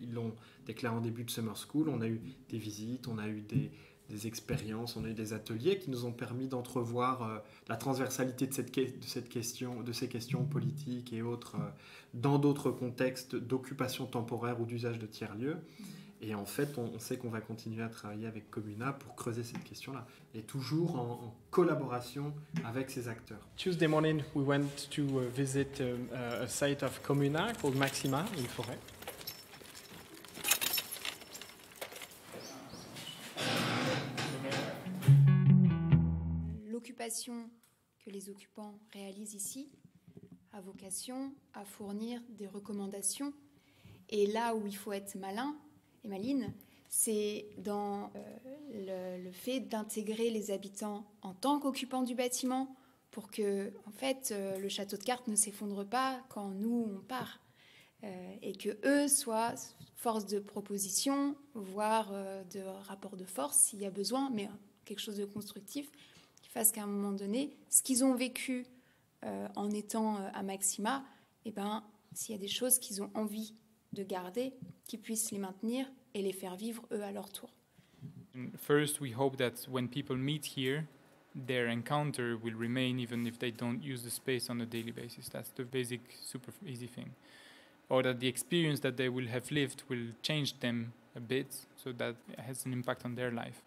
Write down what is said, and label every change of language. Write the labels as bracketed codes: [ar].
[fr] Ils l'ont déclaré en début de Summer School. On a eu des visites, on a eu des expériences, on a eu des ateliers qui nous ont permis d'entrevoir la transversalité de ces questions politiques et autres dans d'autres contextes d'occupation temporaire ou d'usage de tiers-lieux. Et en fait, on sait qu'on va continuer à travailler avec Communa pour creuser cette question-là. Et toujours en collaboration avec ces acteurs. [en] Tuesday morning, we went to visit a site of Communa called Maxima in Forêt. [fr] l'installation que les occupants réalisent ici a vocation à fournir des recommandations. Et là où il faut être malin et maline, c'est dans le fait d'intégrer les habitants en tant qu'occupants du bâtiment pour que, en fait, le château de cartes ne s'effondre pas quand nous, on part. Et que eux soient force de proposition, voire de rapport de force s'il y a besoin, mais quelque chose de constructif qui fasse qu'à un moment donné, ce qu'ils ont vécu en étant à Maxima, eh ben, s'il y a des choses qu'ils ont envie de garder, qu'ils puissent les maintenir et les faire vivre eux à leur tour. [en] First, we hope that when people meet here, their encounter will remain even if they don't use the space on a daily basis. That's the basic, super easy thing. Or that the experience that they will have lived will change them a bit, so that it has an impact on their life.